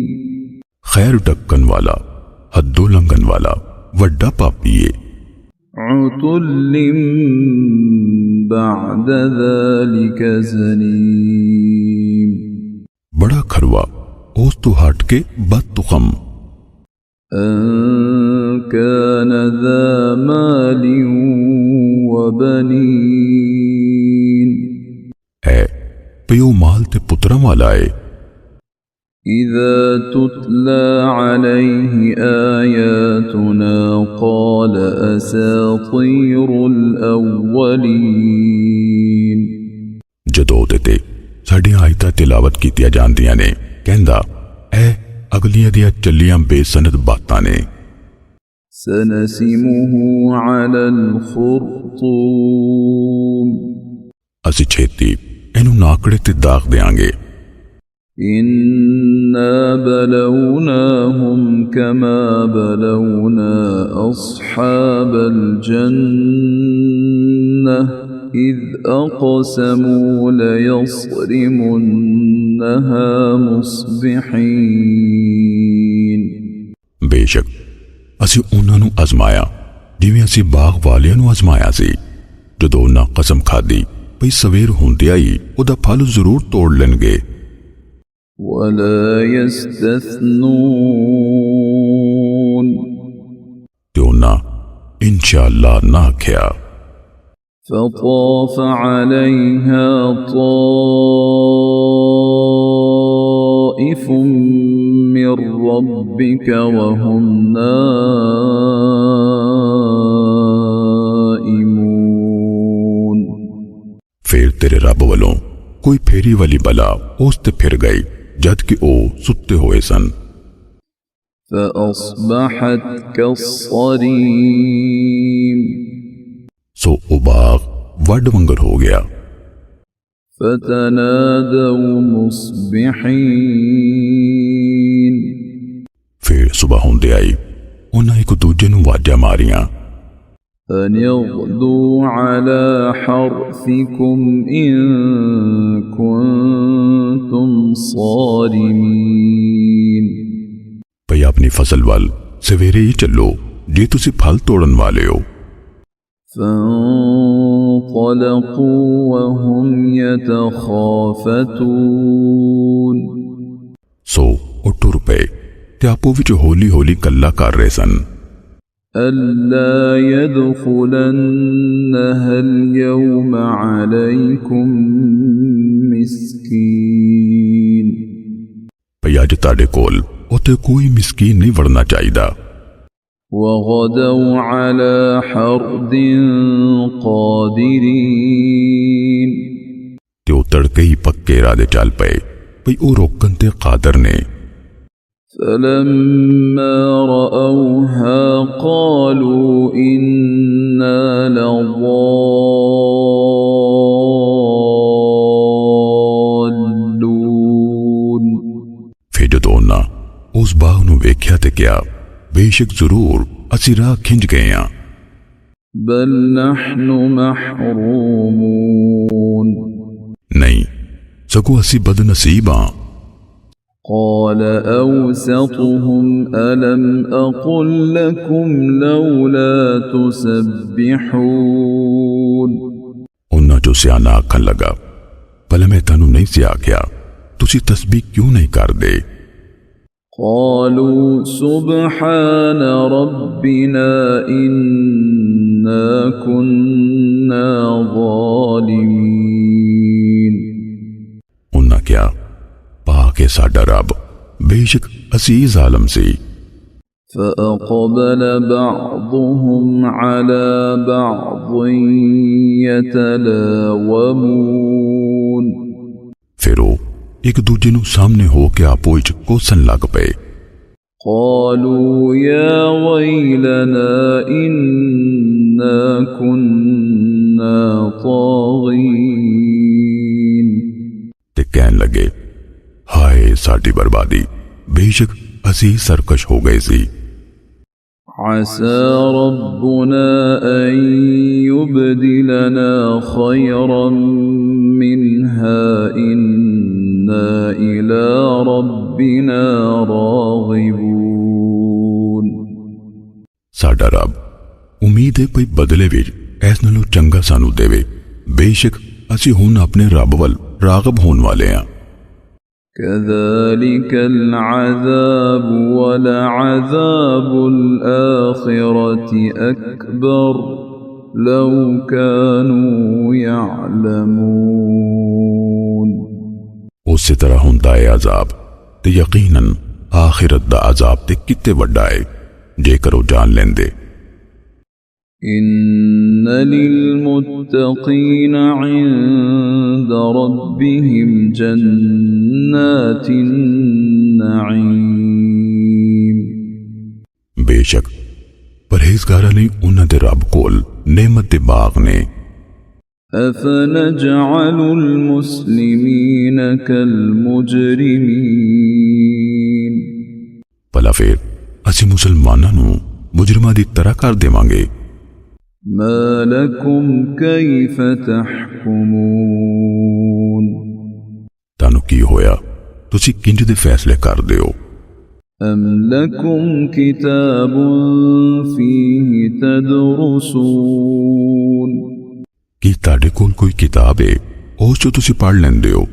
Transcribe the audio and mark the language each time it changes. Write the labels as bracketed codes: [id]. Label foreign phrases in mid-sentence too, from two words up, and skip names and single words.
[pa] ਖੈਰ ਡੱਕਣ ਵਾਲਾ ਹੱਦੋ ਲੰਘਣ ਵਾਲਾ ਵੱਡਾ ਪਾਪੀ ਹੈ। [ar] عتل بعد ذلك زنيم. [pa] ਬੜਾ ਖਰਵਾ ਓਸ ਤੋ ਹਟ ਕੇ ਬਦਤੁਖਮ। [ar] أن كان ذا مال و بنين. [pa] ਹੈ ਪਿਓ ਮਾਲ ਤੇ ਪੁੱਤਰਾਂ ਵਾਲਾ ਹੈ। [ar] إذا تتلى عليه آياتنا قال أساطير الأولين. [pa] ਜਦੋਂ ਤੇ ਸਾਡੀਆਂ ਆਇਤਾਂ ਤਿਲਾਵਤ ਕੀਤੀਆਂ ਜਾਂਦੀਆਂ ਨੇ ਕਹਿੰਦਾ ਏ ਅਗਲਿਆਂ ਦੀਆਂ ਚੱਲੀਆਂ ਬੇਸਨਦ ਬਾਤਾਂ ਨੇ। [ar] سنسمه على الخرطوم. [pa] ਅਸੀ ਛੇਤੀ ਇਨੂੰ ਨਾਕੜੇ ਤੇ ਦਾਗ ਦੇਂਗੇ। [ar] إنا بلوناهم كما بلونا أصحاب الجنة إذ أقسموا ليصرمنها مصبحين. [pa] ਬੇਸ਼ਕ ਅਸੀ ਉਨ੍ਹਾਂ ਨੂੰ ਆਜ਼ਮਾਇਆ ਜਿਵੇਂ ਅਸੀ ਬਾਗ ਵਾਲਿਆਂ ਨੂੰ ਆਜ਼ਮਾਇਆ ਸੀ ਜਦੋਂ ਉਨ੍ਹਾਂ ਕਸਮ ਖਾਧੀ ਭਈ ਸਵੇਰ ਹੁੰਦਿਆਂ ਹੀ ਓਦਾ ਫਲ ਜ਼ਰੂਰ ਤੋੜ ਲੇਂਗੇ। [ar] ولا يستثنون. [pa] ਤੇ ਉਨ੍ਹਾਂ ਇੰਸ਼ਾਅੱਲ੍ਹਾ ਨਾ ਆਖਿਆ। [ar] فطاف عليها طائف من ربك وهم نائمون. [pa] ਫਿਰ ਤੇਰੇ ਰੱਬ ਵਾਲੋਂ ਕੋਈ ਫੇਰੀ ਵਾਲੀ ਬਲਾ ਉਸ ਤੇ ਫਿਰ ਗਈ ਜਦ ਕਿ ਓ ਸੁੱਤੇ ਹੋਏ ਸਨ। [ar] فأصبحت كالصريم [pa] ਸੋ ਓ ਬਾਗ ਵਡ ਵੰਗਰ ਹੋ ਗਿਆ। [ar] فتنادوا مصبحين [pa] ਫਿਰ ਸੁਬਹ ਹੋਂਦੇ ਆਈ ਉਨ੍ਹੇਂ ਇਕ ਦੂਜੇ ਨੂੰ ਵਾਜਾ ਮਾਰੀਆਂ, [ar] أن يغدوا على حرثكم إن كنتم صارمين [pa] ਭਈ ਅਪਣੀ ਫਸਲ ਵਾਲ ਸਵੇਰੇ ਹੀ ਚੱਲੋ ਜੇ ਤੁਸੀ ਫਲ ਤੋੜਨ ਵਾਲੇ ਹੋ। [ar] فانطلقوا وهم يتخافتون [pa] सो ਉਹ ਟੁਰ ਪਏ ਤੇ ਆਪੋ ਵਿੱਚ ਹੌਲੀ ਹੌਲੀ ਕੱਲਾ ਕਰ ਰਹੇ ਸਨ। [ar] ألا يدخلنها اليوم عليكم مسكين [pa] ਭਈ ਅੱਜ ਤੁਹਾਡੇ ਕੋਲ ਉੱਥੇ ਕੋਈ ਮਿਸਕੀਨ ਨਹੀਂ ਵੜਨਾ ਚਾਹੀਦਾ। [ar] وغدوا على حرد قادرين [pa] ਤੇ ਉਹ ਤੜਕੇ ਹੀ ਪੱਕੇ ਇਰਾਦੇ ਚੱਲ ਪਏ ਭਈ ਉਹ ਰੋਕਣ ਤੇ ਕਾਦਰ ਨੇ। [ar] فلما رأوها قالوا إنا لضالون [pa] ਫਿਰ ਜਦੋਂ ਉਹਨਾਂ ਉਸ ਬਾਗ ਨੂੰ ਵੇਖਿਆ ਤੇ ਕਿਹਾ ਬੇਸ਼ੱਕ ਜ਼ਰੂਰ ਅਸੀਂ ਰਾਹ ਖਿੰਝ ਗਏ ਹਾਂ। [ar] بل نحن محرومون [pa] ਨਹੀਂ ਸਗੋਂ ਅਸੀਂ ਬਦਨਸੀਬ ਹਾਂ। [ar] قال أوسطهم ألم أقل لكم لولا تسبحون [pa] ਉਹਨਾਂ ਚੋਂ ਸਿਆਣਾ ਆਖਣ ਲੱਗਾ ਭਲਾ ਮੈਂ ਤੁਹਾਨੂੰ ਨਹੀਂ ਸੀ ਆਖਿਆ ਤੁਸੀਂ ਤਸਬੀਹ ਕਿਉਂ ਨਹੀਂ ਕਰਦੇ। [ar] قالوا سبحان ربنا إنا كنا ظالمين [pa] ਉਹਨਾਂ ਕਿਹਾ ਪਾਕ ਹੈ ਸਾਡਾ ਰੱਬ ਬੇਸ਼ੱਕ ਅਸੀਂ ਜ਼ਾਲਮ ਸੀ। [ar] فأقبل بعضهم على بعض يتلاومون [pa] ਫਿਰ ਉਹ ਇੱਕ ਦੂਜੇ ਨੂੰ ਸਾਹਮਣੇ ਹੋ ਕੇ ਆਪੋ ਵਿੱਚ ਕੋਸਣ ਲੱਗ ਪਏ। [ar] قالوا يا ويلنا إنا كنا طاغين [pa] ਤੇ ਕਹਿਣ ਲੱਗੇ ਹਾਏ ਸਾਡੀ ਬਰਬਾਦੀ ਬੇਸ਼ੱਕ ਅਸੀਂ ਸਰਕਸ਼ ਹੋ ਗਏ ਸੀ। [ar] عسى ربنا أن يبدلنا خيرا منها إنا إلى ربنا راغبون [pa] ਸਾਡਾ ਰੱਬ ਉਮੀਦ ਹੈ ਕੋਈ ਬਦਲੇ ਵਿੱਚ ਇਸ ਨਾਲੋਂ ਚੰਗਾ ਸਾਨੂੰ ਦੇਵੇ ਬੇਸ਼ੱਕ ਅਸੀਂ ਹੁਣ ਆਪਣੇ ਰੱਬ ਵੱਲ ਰਾਗਬ ਹੋਣ ਵਾਲੇ ਹਾਂ। [ar] كذلك العذاب ولعذاب الآخرة أكبر لو كانوا يعلمون [pa] ਉਸੇ ਤਰ੍ਹਾਂ ਹੁੰਦਾ ਹੈ ਅਜ਼ਾਬ ਤੇ ਯਕੀਨਨ ਆਖਿਰਤ ਦਾ ਅਜ਼ਾਬ ਤੇ ਕਿਤੇ ਵੱਡਾ ਹੈ ਜੇਕਰ ਉਹ ਜਾਣ ਲੈਂਦੇ। [ar] إن للمتقين عند ربهم جنات النعيم [pa] ਬੇਸ਼ੱਕ ਪਰਹੇਜ਼ਗਾਰਾਂ ਲਈ ਉਹਨਾਂ ਦੇ ਰੱਬ ਕੋਲ ਨਿਮਤ ਦੇ ਬਾਗ ਨੇ। [ar] أفنجعل المسلمين كالمجرمين [pa] ਭਲਾ ਫਿਰ ਅਸੀਂ ਮੁਸਲਮਾਨਾਂ ਨੂੰ ਮੁਜਰਮਾਂ ਦੀ ਤਰ੍ਹਾਂ ਕਰ ਦੇਵਾਂਗੇ। [ar] ما لكم كيف تحكمون [pa] ਤੁਹਾਨੂੰ ਕੀ ਹੋਇਆ ਤੁਸੀਂ ਕਿੰਜ ਦੇ ਫੈਸਲੇ ਕਰਦੇ ਹੋ। [ar] أم لكم كتاب فيه تدرسون [pa] ਕੀ ਤੁਹਾਡੇ ਕੋਲ ਕੋਈ ਕਿਤਾਬ ਹੈ ਉਸ ਚੋਂ ਤੁਸੀਂ ਪੜ੍ਹ ਲੈਂਦੇ ਹੋ।